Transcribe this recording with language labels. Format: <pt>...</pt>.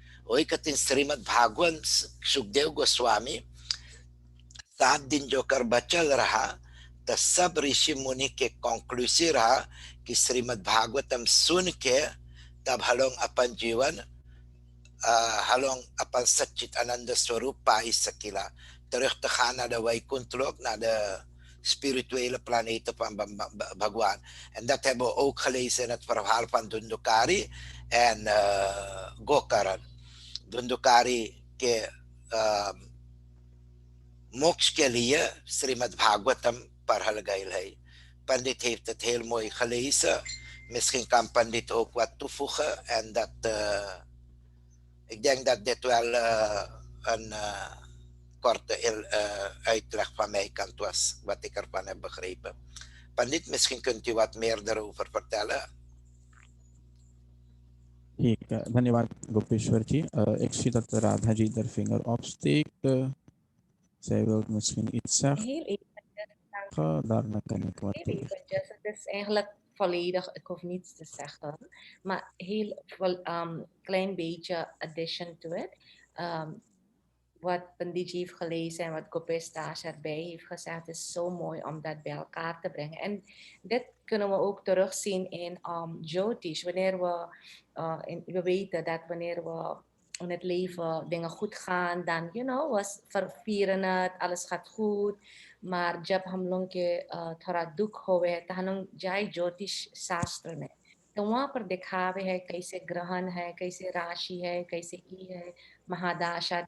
<hns>वही कहते हैं श्रीमद् भागवत सुखदेव गोस्वामी 7 दिन जो कर बचल रहा, तो सब ऋषि मुनि के कंक्लूसिव रहा कि श्रीमद् भागवतम सुन के तब हलों अपन जीवन halong अपन सच्चित आनंद स्वरूप पाई सकिला,</hns> <nl>terug te gaan naar de Vaikuntlok, naar de spirituele planeten van Bhagwan. En dat hebben we ook gelezen in het verhaal van Dundukari en Gokaran.</nl> <hns>Dundukari के मोक्ष के लिए श्रीमद् भागवतम पढ़ल गईल है.</hns> <nl>Pandit heeft het heel mooi gelezen. Misschien kan Pandit ook wat toevoegen. En dat, ik denk dat dit wel een korte uitleg van mijn kant was, wat ik ervan heb begrepen. Pandit, misschien kunt u wat meer daarover vertellen.</nl> <hns>ठीक है, धन्यवाद गोपेश्वर जी.</hns> <nl>Ik zie dat Radha जी haar vinger opsteekt. Zij wil misschien iets zeggen. Heel even. Daarna kan ik wat Heel eventjes. Het is eigenlijk volledig, ik hoef niets te zeggen, maar heel klein beetje</nl> <en>addition to it.</en> <nl>Wat Panditji heeft gelezen en wat Gopesh Das erbij heeft gezegd, is zo mooi om dat bij elkaar te brengen. En dit kunnen we ook terugzien in Jyotish. Wanneer we weten dat wanneer we in het leven dingen goed gaan, dan, we vieren het, alles gaat goed.</nl> <hns>Maar जब हम लोग के थोड़ा दुख होवे तो हम लोग जाए ज्योतिष शास्त्र में, तो वहाँ पर दिखावे है कैसे ग्रहण है, कैसे राशि है, कैसे है, Mahadasha.</hns>